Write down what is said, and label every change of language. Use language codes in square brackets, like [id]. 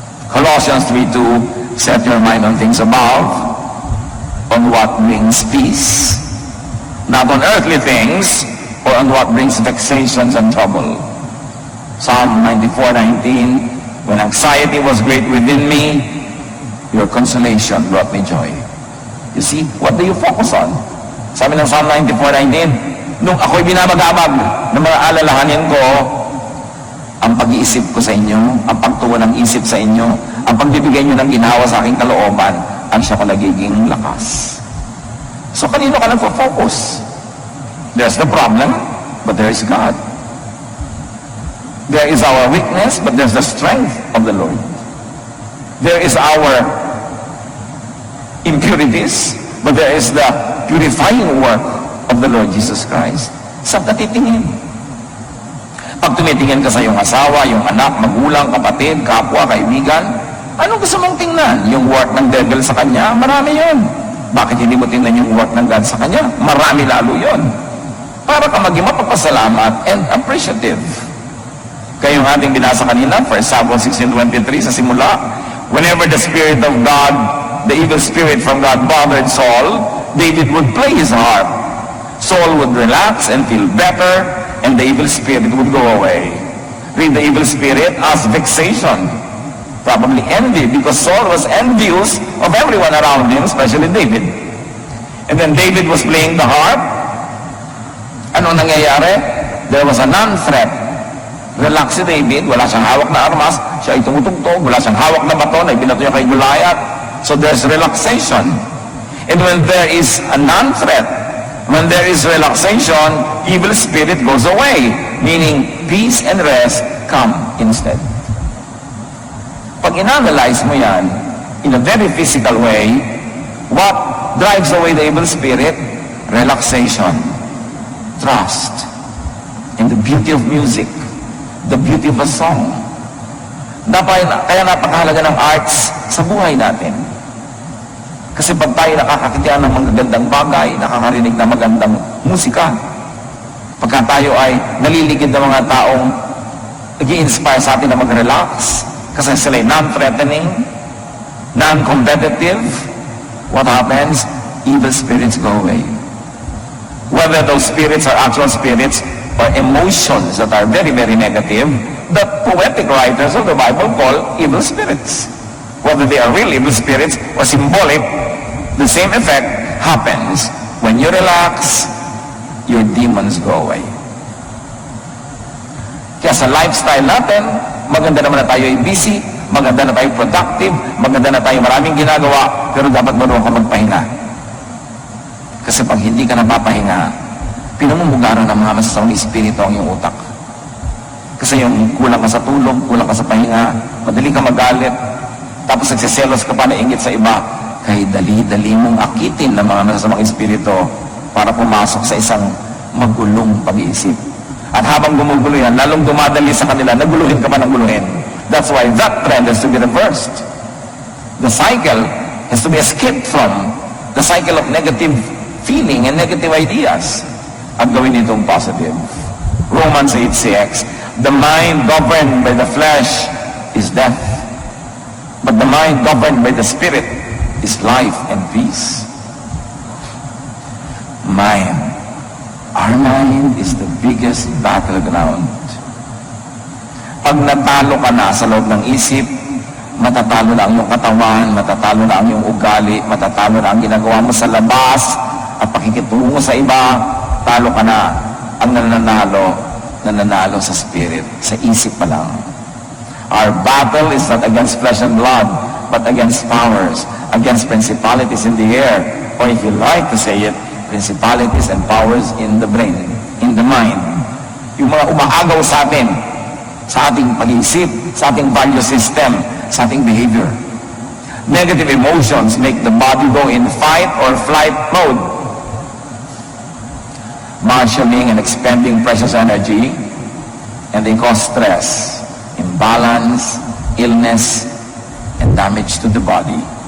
[en] Colossians 3:2, set your mind on things above, on what brings peace, not on earthly things, or on what brings vexations and trouble. Psalm 94:19, when anxiety was great within me, your consolation brought me joy. You see, what do you focus on? [tl] Sabi ng Psalm 94:19, nung ako'y binabagabag ng mga alalahanin ko, ang pag-iisip ko sa inyo, ang pagtuwa ng isip sa inyo, ang pagbibigay nyo ng ginawa sa aking kalooban, ang siya ko nagiging lakas. So kanino ka nagpo-focus? [en] There's the problem, but there is God. There is our weakness, but there's the strength of the Lord. There is our impurities, but there is the purifying work of the Lord Jesus Christ. [tl] Saan ka titingin? Pag tumitingin ka sa iyong asawa, iyong anak, magulang, kapatid, kapwa, kaibigan, anong gusto mong tingnan? Yung work ng devil sa kanya? Marami yun. Bakit hindi mo tingnan yung work ng God sa kanya? Marami lalo yun. Para ka maging mapapasalamat [en] and appreciative. [tl] Kayong ating binasa kanina, [en] 1 Samuel 16:23 [tl] sa simula, [en] whenever the Spirit of God, the evil spirit from God bothered Saul, David would play his harp. Saul would relax and feel better, and the evil spirit would go away. Read the evil spirit as vexation, probably envy, because Saul was envious of everyone around him, especially David. And then David was playing the harp. [tl] Ano nangyayari? [en] There was a non-threat. [tl] Relax si David, wala siyang hawak na armas, siya ay tumutugtog, wala siyang hawak na baton, ay binato niya kay Goliath. [en] So there's relaxation. And when there is a non-threat, when there is relaxation, evil spirit goes away, meaning peace and rest come instead. [tl] Pag in-analyze mo yan, [en] in a very physical way, what drives away the evil spirit? Relaxation, trust, and the beauty of music, the beauty of a song. [tl] Kaya napakahalaga ng arts sa buhay natin. Kasi pag tayo nakakakitiyan ng magagandang bagay, nakakarinig ng magandang musika, pagka tayo ay naliligid ng mga taong nag-i-inspire sa atin na mag-relax, kasi sila ay non-threatening, non-competitive, [en] what happens? Evil spirits go away. Whether those spirits are actual spirits or emotions that are very, very negative, the poetic writers of the Bible call evil spirits. Whether they are real evil spirits or symbolic, the same effect happens. When you relax, your demons go away. [tl] Kaya sa lifestyle natin, maganda naman na tayo ay busy, maganda na tayo productive, maganda na tayo maraming ginagawa, pero dapat marunong ka magpahinga. Kasi pag hindi ka napapahinga, pinamumugaran ng mga masasamang espiritu ang iyong utak. Kasi yung kulang ka sa tulog, kulang ka sa pahinga, madali ka magalit, tapos nagsiselos ka pa na ingit sa iba, kaya dali-dali mong akitin ng mga masasamang espiritu para pumasok sa isang magulong pag-iisip. At habang gumugulo yan, lalong dumadali sa kanila, naguluhin ka pa ng guluhin. [en] That's why that trend has to be reversed. The cycle has to be escaped from, the cycle of negative feeling and negative ideas, [tl] at gawin itong positive. [en] Romans 8:6, the mind governed by the flesh is death, but the mind governed by the Spirit is life and peace. Mind. Our mind is the biggest battleground. [tl] Pag natalo ka na sa loob ng isip, matatalo na ang iyong katawan, matatalo na ang iyong ugali, matatalo na ang ginagawa mo sa labas, at pakikitungo sa iba, talo ka na. Ang nananalo sa spirit, sa isip pa lang. [en] Our battle is not against flesh and blood, but against powers, against principalities in the air, or if you like to say it, principalities and powers in the brain, in the mind. [tl] Yung mga umaagaw sa atin, sa ating pag-iisip, sa ating value system, sa ating behavior. [en] Negative emotions make the body go in fight or flight mode, marshalling and expending precious energy, and they cause stress, imbalance, illness, and damage to the body.